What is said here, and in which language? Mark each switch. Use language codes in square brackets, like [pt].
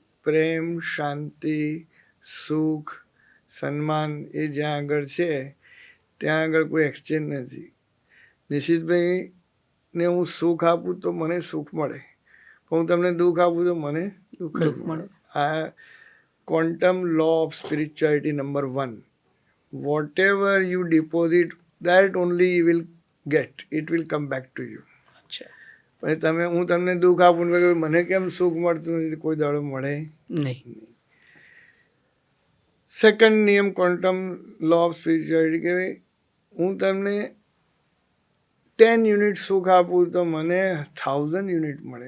[gu] પ્રેમ, શાંતિ, સુખ, સન્માન એ જ્યાં આગળ છે ત્યાં આગળ કોઈ એક્સચેન્જ નથી. નિશિતભાઈને હું સુખ આપું તો મને સુખ મળે, પણ હું તમને દુઃખ આપું તો મને દુઃખ જ દુઃખ મળે. મળે. આ quantum law of spirituality number 1. [en] whatever you deposit, that only you will get. It will come back to you. [gu] અચ્છા. પણ હું તમને દુઃખ આપું ને કે મને કેમ સુખ મળતું નથી, કોઈ દાડો મળે નહીં. સેકન્ડ નિયમ ક્વોન્ટમ લો ઓફ સ્પિરિચ્યુઆલિટી કે હું તમને 10 યુનિટ સુખ આપું તો મને 1000 યુનિટ મળે.